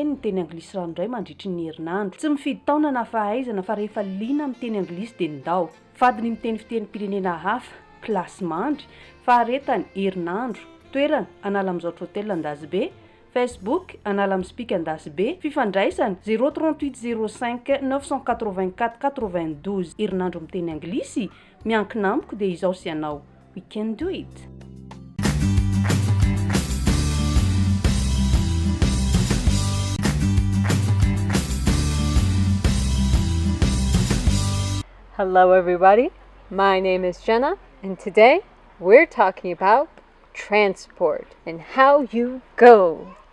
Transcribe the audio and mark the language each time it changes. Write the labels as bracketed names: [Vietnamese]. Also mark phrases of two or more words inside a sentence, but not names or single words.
[Malagasy] ny teny anglisy ranoray mandritry ny herinandro tsy mifidy taona na fahaizana fa rehefa liana amin'ny teny anglisy dia ndao fadiny miteny fitenim-pirenena hafa klasy mandry faharetany herinandro toerana anala amin'izao hôtel andazy be Facebook anala amin'ny spika andazy be fifandraisana 038 05 984 92 herinandro amin'ny teny anglisy miankina amiko dia izao sy anao [English] we can do it. Hello everybody, my name is Jenna and today we're talking about transport and how you go.